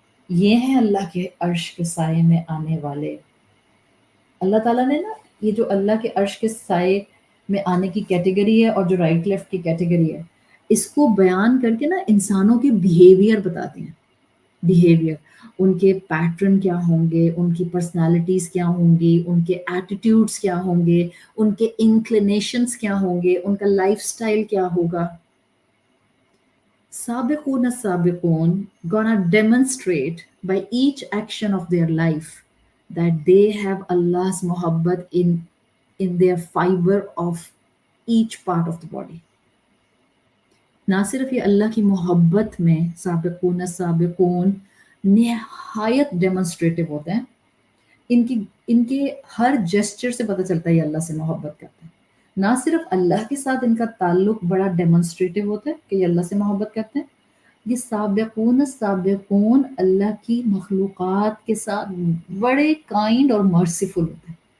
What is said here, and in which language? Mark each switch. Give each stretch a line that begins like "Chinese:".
Urdu: یہ ہیں اللہ کے عرش کے سائے میں آنے والے. اللہ تعالیٰ نے نا یہ جو اللہ کے عرش کے سائے میں آنے کی کیٹیگری ہے اور جو رائٹ لیفٹ کی کیٹیگری ہے, اس کو بیان کر کے نا انسانوں کے بیہیویئر بتاتے ہیں. بیہیویئر, ان کے پیٹرن کیا ہوں گے, ان کی پرسنالٹیز کیا ہوں گی, ان کے ایٹیٹیوڈس کیا ہوں گے, ان کے انکلینیشنس کیا ہوں گے, ان کا لائف سٹائل کیا ہوگا.
English: سابقون السابقون gonna demonstrate by each action of their life that they have Allah's muhabbat in their fiber of each part of the body.
Urdu: نہ صرف یہ اللہ کی محبت میں سابقون السابقون نہایت ڈیمونسٹریٹو ہوتے ہیں, ان کے ہر جسچر سے پتہ چلتا ہے یہ اللہ سے محبت کرتے ہیں. نہ صرف اللہ کے ساتھ ان کا تعلق بڑا ڈیمونسٹریٹو ہوتا ہے کہ یہ اللہ سے محبت کرتے ہیں, یہ سابقون السابقون اللہ کی مخلوقات کے ساتھ بڑے کائنڈ اور مرسیفل ہوتے ہیں.